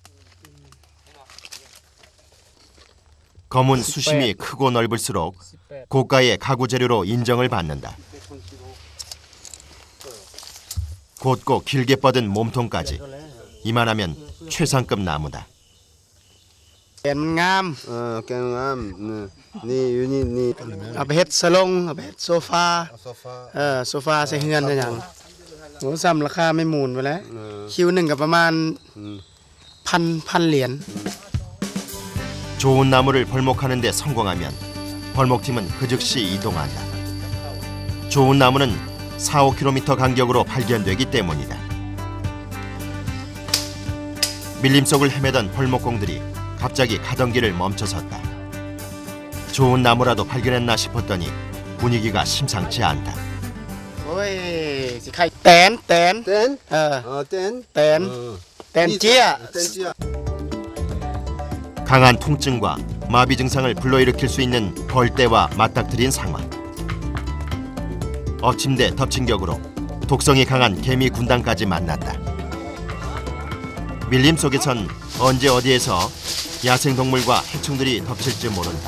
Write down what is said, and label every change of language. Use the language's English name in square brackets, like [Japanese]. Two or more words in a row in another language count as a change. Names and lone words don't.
[Korean] 검은 수심이 크고 넓을수록 고가의 가구 재료로 인정을 받는다. 곧고 길게 뻗은 몸통까지 이만하면 최상급 나무다. [Lao] ແກນມັນງາມແກນງາມນີ້ຢູ່ນີ້ເອົາໄປເຮັດສະລົງເອົາໄປເຮັດໂຊຟາໂຊຟາໃສ່ເຮືອນໄດ້ຫຍັງໂຫຊ້ຳລາຄາບໍ່ໝຸນໄປແລ້ວຄິວໜຶ່ງກໍປະມານພັນຫຼຽນ [Korean] 좋은 나무를 벌목하는 데 성공하면 벌목팀은 그 즉시 이동한다. 좋은 나무는 4-5km 간격으로 발견되기 때문이다. 밀림 속을 헤매던 벌목공들이 갑자기 가던 길을 멈춰섰다. 좋은 나무라도 발견했나 싶었더니 분위기가 심상치 않다. [Lao] ໂອ້ຍສິໃຜແຕນແຕນເຈ້ຍ [Korean] 강한 통증과 마비 증상을 불러일으킬 수 있는 벌떼와 맞닥뜨린 상황. 엎침대 덮친 격으로 독성이 강한 개미 군단까지 만났다. 밀림 속에선 언제 어디에서 야생동물과 해충들이 덮칠지 모른다.